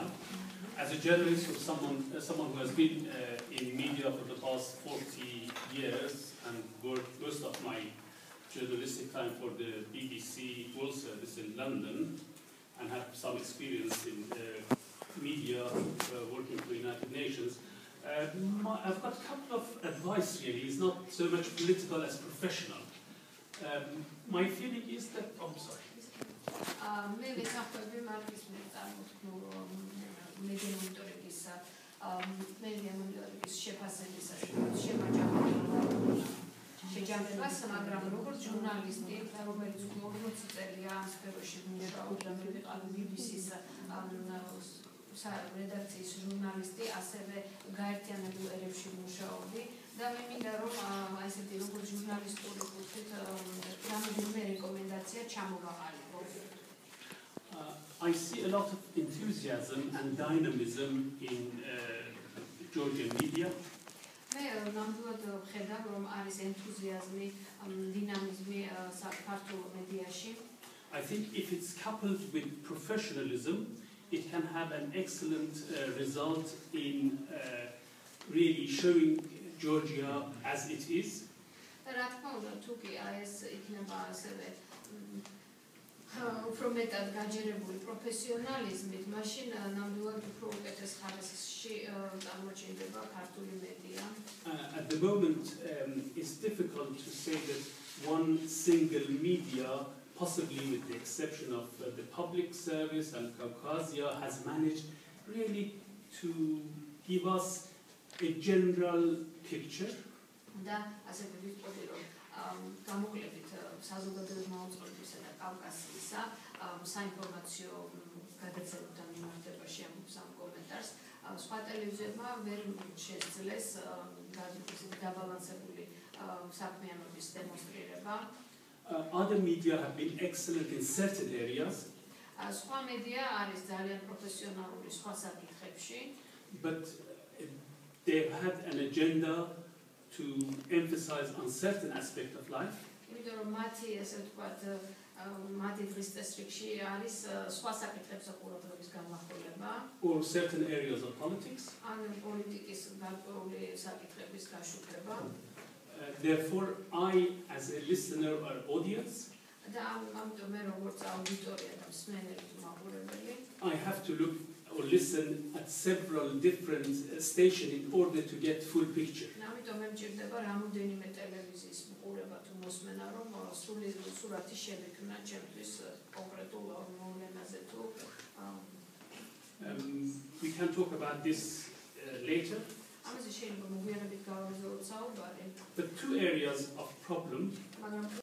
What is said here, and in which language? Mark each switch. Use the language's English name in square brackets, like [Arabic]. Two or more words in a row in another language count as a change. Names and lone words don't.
[English] As a journalist or someone who has been in media for the past 40 years and worked most of my journalistic time for the BBC World Service in London and have some experience in media working for the United Nations, I've got a couple of advice really. It's not so much political as professional. My feeling is that, I'm sorry. [Georgian] შეჯამებას, მაგრამ როგორც ჟურნალისტი, რომელიც 40 წელია ამ სფეროში მუშაობდა, მე ვიყავი BBC-ს რედაქციის ჟურნალისტი, ასევე გაერთიანებულ ერებში მუშაობდი და მე მინდა რომ ესეთი როგორც ჟურნალისტური კუთხით რამდენიმე რეკომენდაცია ჩამოვაყალიბო. [English] I see a lot of enthusiasm and dynamism in Georgian media. [Georgian] მე ნამდვილად ვხედავ რომ არის ენთუზიაზმი, დინამიზმი საქართველოს მედიაში. [English] I think if it's coupled with professionalism, it can have an excellent result in really showing Georgia as it is. [Georgian] რა თქმა უნდა, თუ კი ეს იქნება ასევე უფრო მეტად გაჯერებული პროფესიონალიზმით, მაშინ ნამდვილად უფრო უკეთეს ხარისხში წარმოჩენდება ქართული მედია. [English] At the moment, it's difficult to say that one single media, possibly with the exception of the public service and Caucasia, has managed really to give us a general picture. [Georgian] და ასევე ვიტყოდი რომ გამოკლებით საზოგადოების მოწყობისა და კავკასიისა საინფორმაციო გადაცემებთან მიმართებაში ამბობს ამ კომენტარს. სხვა ტელევიზიებმა ვერ შესძლეს დაბალანსებული საქმიანობის დემონსტრირება. [English] Other media have been excellent in certain areas. [Georgian] სხვა მედია არის ძალიან პროფესიონალური სხვა საკითხებში. [English] But they've had an agenda to emphasize on certain aspect of life. [Georgian] იმიტომ რომ მათი ესე ვთქვათ მათი დღის წესრიგში არის სხვა საკითხებზე ყურადღების გამახვილება. [English] Or certain areas of politics. [Georgian] ან პოლიტიკის გარკვეული საკითხების გაშუქება. [English] Therefore, I, as a listener or audience, [Georgian] და ამიტომ მე როგორც აუდიტორია და მსმენელი მაყურებელი, [English] I have to look or listen at several different stations in order to get full picture. [Georgian] ამიტომ მე მჭირდება რამოდენიმე ტელევიზიის მყურება თუ მოსმენა, რომ სრული სურათი შევექმნა ჩემთვის კონკრეტულ მოვლენაზე თუ [English] We can talk about this later. [Georgian] ამაზე შეიძლება მოგვიანებით გავაგზავნოთ საუბარი. [English] The two areas of problem